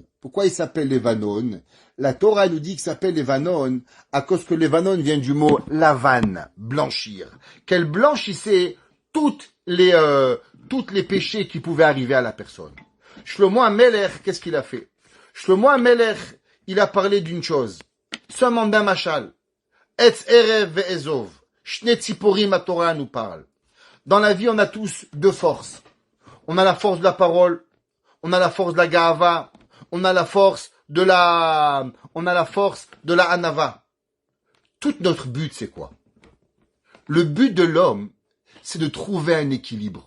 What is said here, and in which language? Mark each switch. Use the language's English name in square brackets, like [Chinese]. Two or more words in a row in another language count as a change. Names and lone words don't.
[French] Pourquoi il s'appelle Levanon? La Torah nous dit qu'il s'appelle Levanon à cause que Levanon vient du mot lavan, blanchir. Qu'elle blanchissait toutes les péchés qui pouvaient arriver à la personne. Shlomo HaMelech, qu'est-ce qu'il a fait? Shlomo HaMelech, il a parlé d'une chose. Seulement d'un machal. [Hebrew] עץ ערב ואזוב. שני ציפורים, [French] la Torah nous parle. Dans la vie, on a tous deux forces. On a la force de la parole. On a la force de la gahava. On a la force de la anava. Tout notre but, c'est quoi? Le but de l'homme, c'est de trouver un équilibre.